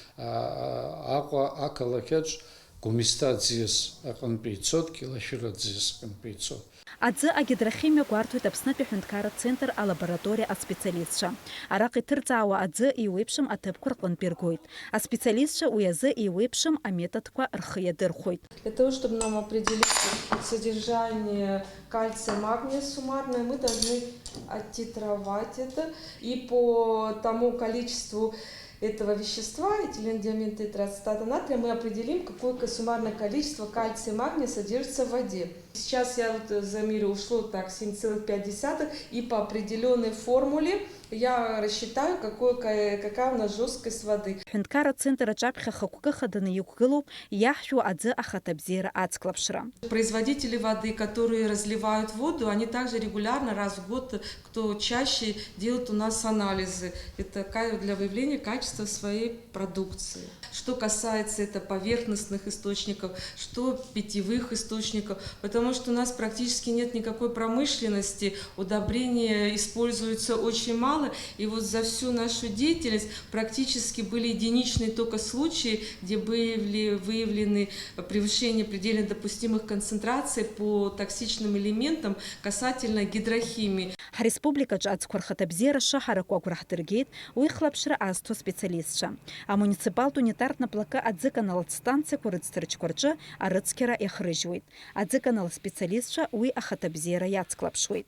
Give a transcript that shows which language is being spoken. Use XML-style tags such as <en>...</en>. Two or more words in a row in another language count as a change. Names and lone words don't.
<ab>Аҟәа ақалақьаҿ Гәымсҭа аӡиас аҟынтәи ицоит, Кьылашәыр аӡиас аҟынтәи ицоит. Аӡы агидрохимиа гәарҭоит Аԥснытәи аҳәынҭқарратә центр алабораториа аспециалистцәа. Араҟа иҭырҵаауа аӡы еиуеиԥшым аҭыԥқәа рҟынтә иргоит. Аспециалистцәа уи азы еиуеиԥшым аметодқәа рхы иадырхәоит.</ab> <ru>Для того, чтобы нам определить содержание кальция, магния суммарное, мы должны оттитровать это, и по тому количеству этого вещества, этилендиаминтетрацетата натрия, мы определим, какое суммарное количество кальция и магния содержится в воде. Сейчас я замерю, ушло так 7,5, и по определенной формуле я рассчитаю, какая у нас жесткость воды.</ru> <ab>Аҳәынҭқарратә центр аҿаԥхьа хықәкы хаданы иқәгылоуп иаҳжәуа аӡы ахаҭабзиара ацклаԥшра.</ab> <ru>Производители воды, которые разливают воду, они также регулярно, раз в год, кто чаще, делают у нас анализы. Это для выявления качества своей продукции. Что касается это поверхностных источников, что питьевых источников, потому что у нас практически нет никакой промышленности, удобрения используются очень мало, и вот за всю нашу деятельность практически были единичные только случаи, где были выявлены превышение предельно допустимых концентраций по токсичным элементам касательно гидрохимии.</ru> <ab>Ҳреспубликаҿы аӡқәа рхаҭабзиара шыҳараку агәра ҳдыргеит уи хлаԥшра азҭо аспециалистцәа. Амуниципалтә унитартә наплакы аӡыканалатә станциақәа рыӡҭрыҷқәа рҿы арыцқьара иахрыжьуеит. Аӡыканал аспециалистцәа уи ахаҭабзиара иацклаԥшуеит.</ab>